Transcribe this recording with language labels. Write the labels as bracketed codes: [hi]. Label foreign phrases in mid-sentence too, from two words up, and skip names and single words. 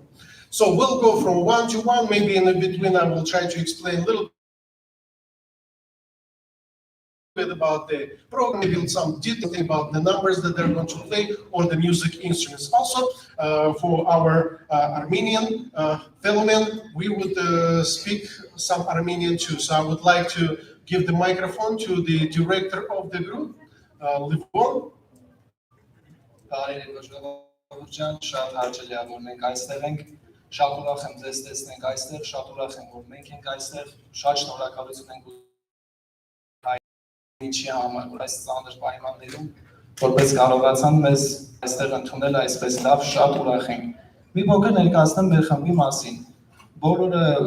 [en] So we'll go from one to one. Maybe in the between, I will try to explain a little bit about the program, maybe some detail about the numbers that they're going to play or the music instruments. Also, for our Armenian fellow men, we would speak some Armenian too. So I would like to give the microphone to the director of the group, Livon. [hy] Շատ ուրախ եմ ձեզ տեսնենք այստեղ, շատ ուրախ եմ, որ մենք ենք այստեղ, շատ շնորհակալություն ենք ինչի համար, որ այս ծանր պայմաններում որպես կարողացան մեզ այստեղ ընդունել այսպես լավ, շատ ուրախ ենք։ Մի փոքր ներկայացնեմ մեր խմբի մասին։ Բոլորը